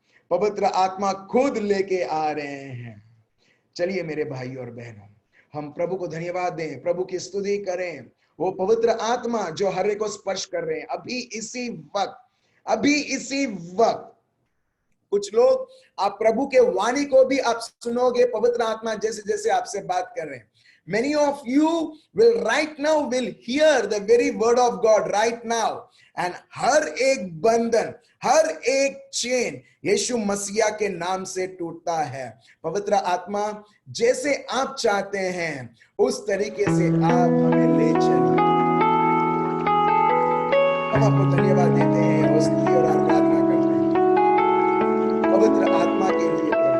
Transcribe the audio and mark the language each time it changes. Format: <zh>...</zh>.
<hi>पवित्र आत्मा खुद लेके आ रहे हैं। चलिए मेरे भाई और बहनों, हम प्रभु को धन्यवाद दें, प्रभु की स्तुति करें। वो पवित्र आत्मा जो हर एक को स्पर्श कर रहे हैं अभी इसी वक्त, अभी इसी वक्त। कुछ लोग आप प्रभु के वाणी को भी आप सुनोगे, पवित्र आत्मा जैसे जैसे आपसे बात कर रहे हैं।</hi> <en>Many of you will right now will hear the very word of God right now, and</en> <hi>हर एक बंधन, हर एक चेन यीशु मसीहा के नाम से टूटता है। पवित्र आत्मा जैसे आप चाहते हैं उस तरीके से आप हमें ले चलिए। हम आपको धन्यवाद देते हैं और स्तुति और आराधना करते हैं पवित्र आत्मा के लिए।</hi>